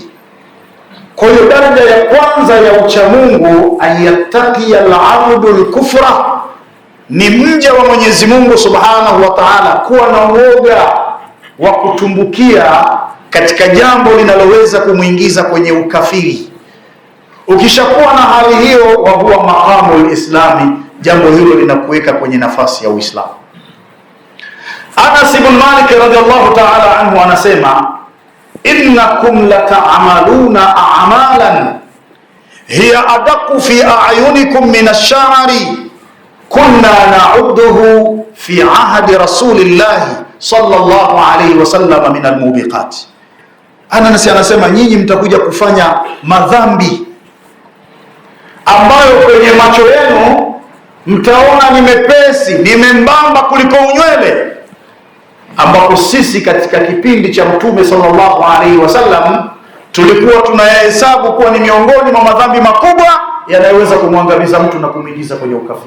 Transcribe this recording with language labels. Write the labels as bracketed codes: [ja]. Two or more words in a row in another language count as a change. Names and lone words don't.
[sw] Kwa hiyo daraja ya kwanza ya ucha Mungu, [ar] أن يتقي العبد الكفر, [sw] ni mja wa Mwenyezi Mungu [ar] سبحانه وتعالى [sw] kuwa na uoga wa kutumbukia katika jambo linaloweza kumuingiza kwenye ukafiri. Ukishakuwa na hali hiyo, [ar] وهو مقام الإسلام, [sw] jambo hilo linakuweka kwenye nafasi ya Uislamu. Anas ibn Malik [ar] رضي الله تعالى عنه [sw] anasema, [ar] إنكم لتعملون أعمالا هي أدق في أعينكم من الشعر كنا نعده في عهد رسول الله صلى الله عليه وسلم من الموبقات. [sw] Anas anasema, nyinyi mtakuja kufanya madhambi ambayo kwenye macho yenu mtaona ni mepesi, ni membamba kuliko unywele, ambapo sisi katika kipindi cha Mtume [ar] صلى الله عليه وسلم [sw] tulikuwa tunayahesabu kuwa ni miongoni mwa madhambi makubwa yanayoweza kumwangamiza mtu na kumuingiza kwenye ukafiri.